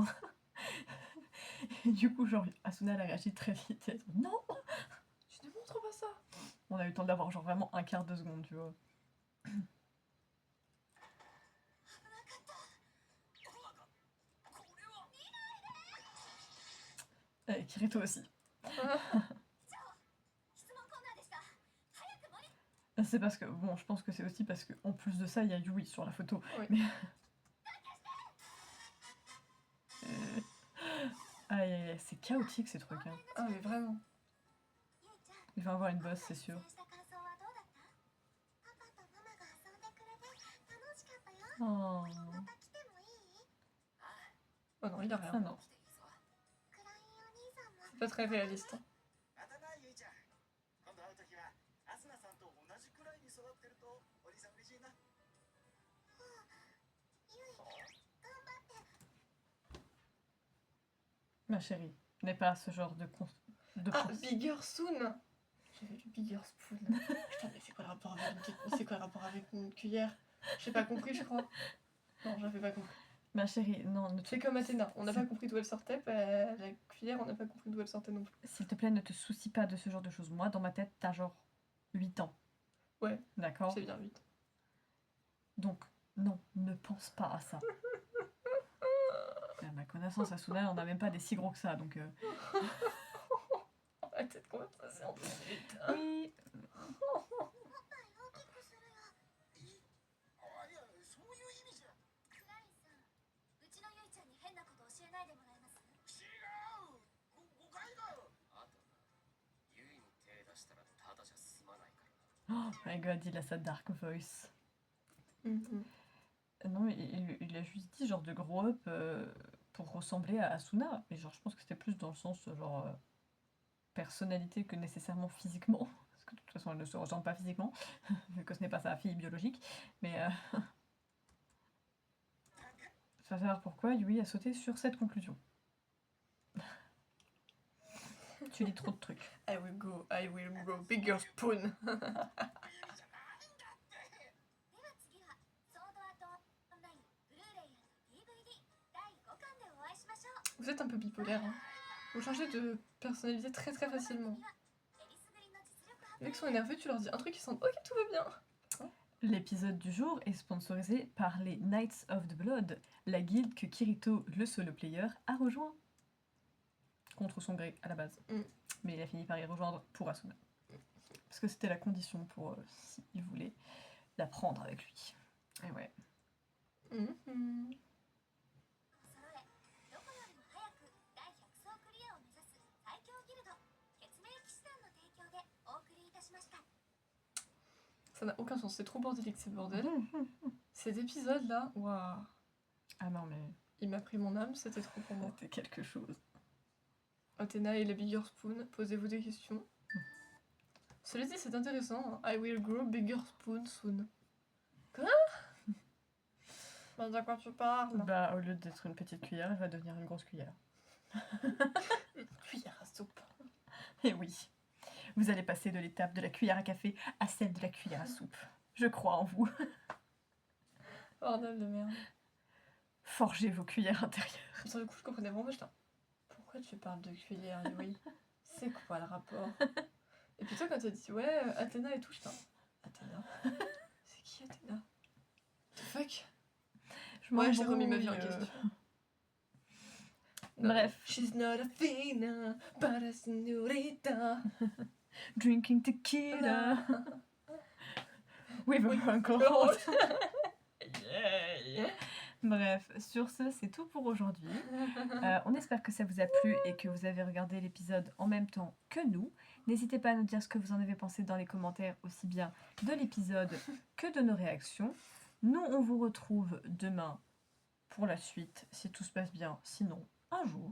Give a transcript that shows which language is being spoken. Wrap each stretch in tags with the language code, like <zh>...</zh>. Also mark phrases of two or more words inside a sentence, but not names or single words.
<fr>Et du coup, genre, Asuna, elle a réagi très vite. Et elle a dit, non! Tu ne montres pas ça. On a eu le temps d'avoir genre vraiment un quart de seconde, tu vois. Et Kirito aussi.</fr> <ja>質問コーナーでした早く森</ja> <fr>C'est parce que, bon, je pense que c'est aussi parce qu'en plus de ça, il y a Yui sur la photo. Oui. Mais... Aïe, aïe, aïe, c'est chaotique ces trucs. Hein. Ah mais vraiment.</fr> <ja>ゆいちゃん</ja> <fr>Il va avoir une bosse, c'est sûr.</fr> <ja>出演した感想はどうだったパパとママが遊んでくれて楽しかったよ Oh. また来てもいい</ja> <fr>Oh non, il a rien. Ah non.</fr> <ja>クラインお兄さんも</ja> <fr>C'est pas très réaliste.</fr> <ja>またなゆいちゃん今度会う時はアスナさんと同じくらいに育ってるとお兄さん嬉しいなゆい頑張って</ja> <fr>Ma chérie, n'est pas ce genre de... Ah,</fr> <en>Bigger Spoon.</en> <fr>J'avais lu</fr> <en>Bigger Spoon.</en> <fr>Putain, mais c'est quoi le rapport avec c'est quoi le rapport avec une cuillère? J'ai pas compris, je crois. Non, j'avais pas compris. Ma chérie, non, ne te... C'est comme Athéna, on n'a pas compris d'où elle sortait, bah, la cuillère, on n'a pas compris d'où elle sortait non plus. S'il te plaît, ne te soucie pas de ce genre de choses. Moi, dans ma tête, t'as genre 8 ans. Ouais. D'accord? C'est bien vite. Donc, non, ne pense pas à ça. À ma connaissance, Asuna, on n'a même pas des si gros que ça, donc... On va cette conversation tout de suite. Oui,</fr> <ja>もっと大きくするよあいやそういう意味じゃクラインさんうちのゆいちゃんに変なこと教えないでもらえます違う誤解だよあとなゆいに手出したらただじゃ済まないから</ja> <en>oh my god,</en> <fr>il a sa</fr> <en>dark voice. Mhm.</en> <fr>Non, il a juste dit genre de</fr> <en>grow up</en> <fr>pour ressembler à Asuna. Mais genre, je pense que c'était plus dans le sens genre personnalité que nécessairement physiquement. Parce que de toute façon, elle ne se ressemble pas physiquement, vu que ce n'est pas sa fille biologique. Mais faut savoir pourquoi Yui a sauté sur cette conclusion. Tu lis trop de trucs.</fr> <en>I will grow Bigger Spoon.</en> <ja>冬じゃないんだってでは次はソードアートオンラインブルーレイ&DVD 第5巻でお会いしましょう</ja> <fr>Vous êtes un peu bipolaire, hein. Vous changez de personnalité très très facilement.</fr> <ja>えりすぐりの実力</ja> <fr>Les mecs sont énervés, tu leur dis un truc, ils sentent ok, tout va bien. L'épisode du jour est sponsorisé par les Knights of the Blood, la guilde que Kirito, le</fr> <en>solo player,</en> <fr>a rejoint. Contre son gré à la base. Mm. Mais il a fini par y rejoindre pour Asuna. Parce que c'était la condition pour s'il voulait la prendre avec lui. Et ouais. Mhm.</fr> <ja>揃えどこよりも早く第100層クリアを目指す最強ギルド血明騎士団の提供でお送りいたしました</ja> <fr>Ça n'a aucun sens, c'est trop bordélique ces bordels. Cet épisode là, waouh, Ah non mais il m'a pris mon âme, c'était trop pour moi. c'était quelque chose. Athéna et la</fr> <en>Bigger Spoon,</en> <fr>posez-vous des questions. Cela dit, c'est intéressant. Hein.</fr> <en>I will grow Bigger Spoon soon.</en> <fr>Quoi? Ben, de quoi tu parles? Bah au lieu d'être une petite cuillère, elle va devenir une grosse cuillère. Cuillère à soupe. Et oui. Vous allez passer de l'étape de la cuillère à café à celle de la cuillère à soupe. Je crois en vous. Bordel de merde. Forgez vos cuillères intérieures. Sur le coup, je comprenais vraiment, j'étais là, pourquoi tu parles de cuillère, oui? C'est quoi le rapport? Et puis toi, quand t'as dit, ouais, Athéna et tout, j'étais là, Athéna? C'est qui Athéna?</fr> <en>The fuck?</en> <fr>Je Ouais, j'ai remis m'embrouille, ma vie en question. Bref.</fr> <en>She's not a fina, but a señorita. Drinking tequila. With a With uncle. Yeah.</en> <fr>Bref, sur ce, c'est tout pour aujourd'hui. On espère que ça vous a plu et que vous avez regardé l'épisode en même temps que nous. N'hésitez pas à nous dire ce que vous en avez pensé dans les commentaires, aussi bien de l'épisode que de nos réactions. Nous, on vous retrouve demain pour la suite, si tout se passe bien, sinon un jour.</fr>